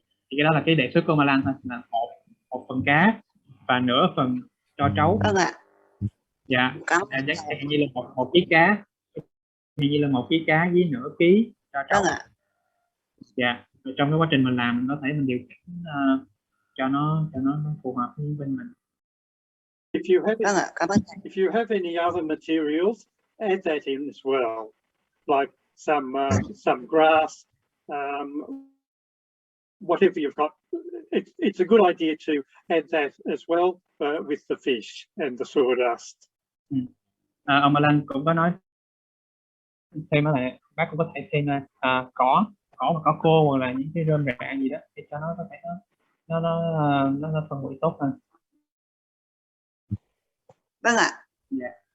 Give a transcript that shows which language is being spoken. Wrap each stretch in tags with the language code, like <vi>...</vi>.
<vi>Thì cái đó là cái đề xuất của ông Alan thôi, là một phần cá và nửa phần tro trấu. Vâng ạ. Dạ. Chẳng như là một ký cá, như là 1 ký cá với nửa ký tro trấu. Vâng ạ. Dạ. Rồi trong cái quá trình mình làm mình có thể mình điều chỉnh cho nó phù hợp với bên mình.</vi> <en>If you have any other materials, add that in as well, like some grass, whatever you've got. It's a good idea to add that as well with the fish and the sawdust.</en> <vi>Ông Alan cũng có nói thêm là bác cũng có thể thêm cỏ và cỏ khô hoặc là những cái rơm rạ gì đó để cho nó có thể nó phân hủy tốt hơn. Vâng ạ. Dạ.</vi>